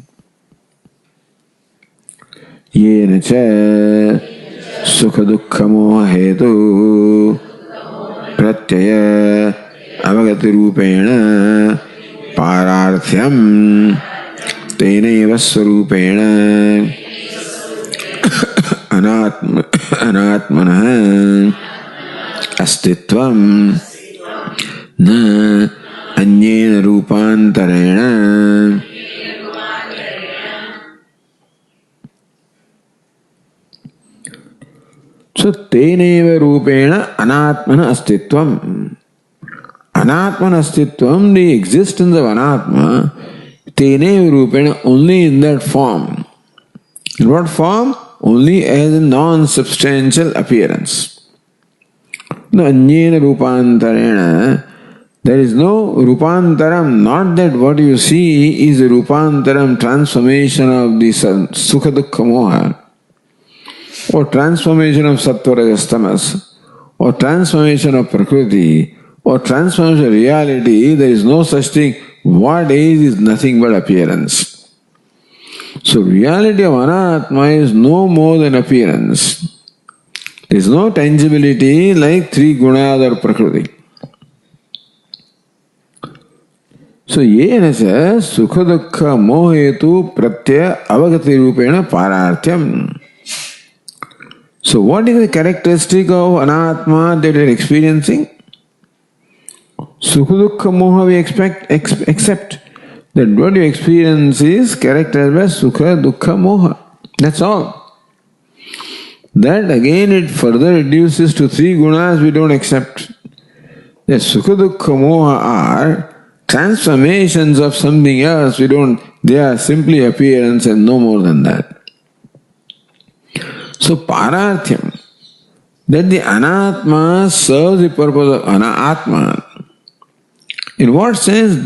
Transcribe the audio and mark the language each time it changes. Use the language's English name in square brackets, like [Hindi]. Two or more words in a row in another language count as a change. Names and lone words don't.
[Sanskrit] Yena cha sukha dukkha moha hetu pratyaya avagati rupena pararthyam tenaiva swarupena anatmanah astitvam na anyena rupantarena. So tenaiva rupena anatmana astitvam. Anatmana astitvam, [English] the existence of anatma, [Sanskrit] tenaiva rupena, [English] only in that form. In what form? Only as a non-substantial appearance. [Sanskrit] No anyena rupantarena. [English] There is no rupantaram, not that what you see is a rupantaram, transformation of the [Sanskrit] sukha dukkha moha, [English] or transformation of [Sanskrit] sattva rajas tamas, [English] or transformation of prakriti, or transformation of reality. There is no such thing. What is nothing but appearance. So reality of anatma is no more than appearance. There is no tangibility like three gunas or prakriti. [Sanskrit] So yena cha sukha dukkha mohetu pratyaya avagati rupena pararthyam. [English] So what is the characteristic of anatma that you are experiencing? [Sanskrit] Sukha dukkha moha [English] we accept that what you experience is characterized by [Sanskrit] sukha dukkha moha. [English] That's all. That again it further reduces to three gunas we don't accept. The [Sanskrit] sukha dukkha moha [English] are transformations of something else, they are simply appearance and no more than that. So Pararthyam, that the Anatma serves the purpose of Anatma. In what sense?